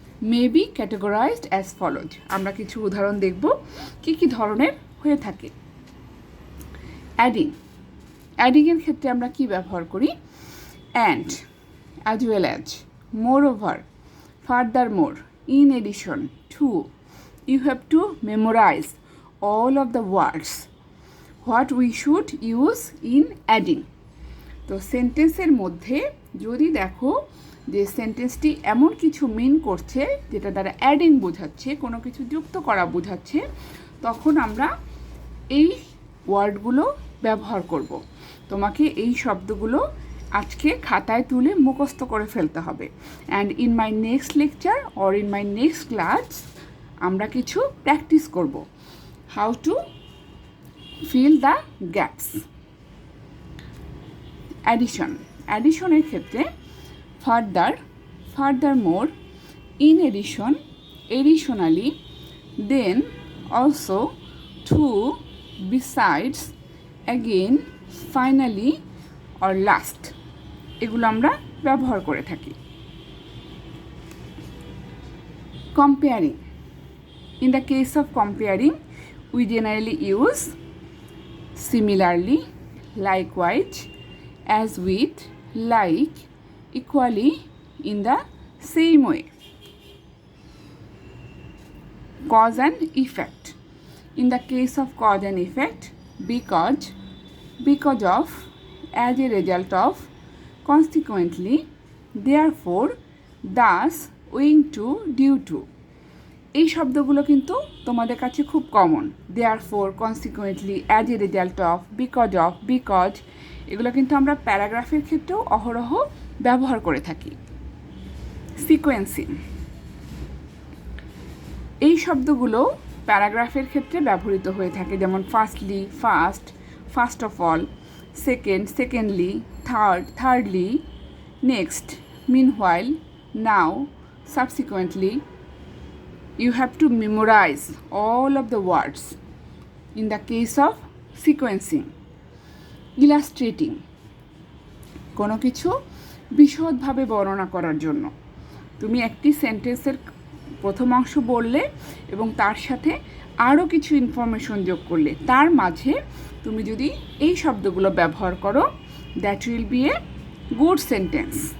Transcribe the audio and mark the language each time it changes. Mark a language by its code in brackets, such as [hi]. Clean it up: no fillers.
[en] May be categorised as followed. [bn] আমরা কিছু উদাহরণ দেখব কী কী ধরনের হয়ে থাকে। অ্যাডিং। অ্যাডিংয়ের ক্ষেত্রে আমরা কি ব্যবহার করি? And, as well as, more over, ফার্দারমোর, in addition, two. [en] You have to memorize all of the words what we should use in adding. [bn] তো সেন্টেন্সের মধ্যে যদি দেখো যে সেন্টেন্সটি এমন কিছু মিন করছে যেটা দ্বারা অ্যাডিং বোঝাচ্ছে, কোনো কিছু যুক্ত করা বোঝাচ্ছে, তখন আমরা এই ওয়ার্ডগুলো ব্যবহার করব। তোমাকে এই শব্দগুলো আজকে খাতায় তুলে মুখস্থ করে ফেলতে হবে। [en] and in my next lecture or in my next class [bn] আমরা কিছু প্র্যাকটিস করব [en] How to fill the gaps. [bn] Addition. অ্যাডিশনের ক্ষেত্রে further, ফার্দারমোর, in addition, additionally, then, also, two, besides, again, finally or last এগুলো আমরা ব্যবহার করে থাকি। [en] Comparing. In the case of comparing, we generally use similarly, likewise, as with, like, equally, in the same way. Cause and effect. In the case of cause and effect, because of, as a result of, consequently, therefore, thus, owing to, due to. [bn] এই শব্দগুলো কিন্তু তোমাদের কাছে খুব common. Therefore, consequently, as a result of, because, এগুলো কিন্তু আমরা প্যারাগ্রাফের ক্ষেত্রেও অহরহ ব্যবহার করে থাকি। সিকোয়েন্সিং, এই শব্দগুলো প্যারাগ্রাফের ক্ষেত্রে ব্যবহৃত হয়ে থাকে, যেমন firstly, first, first of all, second, secondly, third, thirdly, next, meanwhile, now, subsequently. [en] You have to memorize all of the words in the case of sequencing. [bn] Illustrating, কোনো কিছু বিশদভাবে বর্ণনা করার জন্য তুমি একটি সেন্টেন্সের প্রথম অংশ বললে এবং তার সাথে আরও কিছু ইনফরমেশন যোগ করলে, তার মাঝে তুমি যদি এই শব্দগুলো ব্যবহার করো, [en] That will be a good sentence.